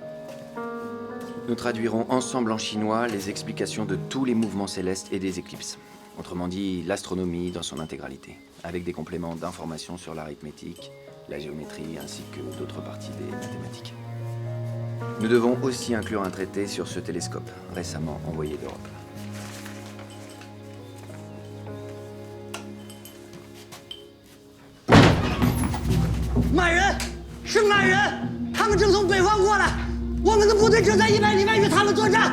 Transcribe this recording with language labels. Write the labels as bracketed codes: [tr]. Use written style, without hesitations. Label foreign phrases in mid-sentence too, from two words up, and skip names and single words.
[fr] Nous traduirons ensemble en chinois les explications de tous les mouvements célestes et des éclipses. Autrement dit, l'astronomie dans son intégralité, avec des compléments d'informations sur l'arithmétique, la géométrie ainsi que d'autres parties des mathématiques. Nous devons aussi inclure un traité sur ce télescope, récemment envoyé d'Europe. [zh] 满人，是满人，他们正从北方过来，我们的部队正在100里外与他们作战。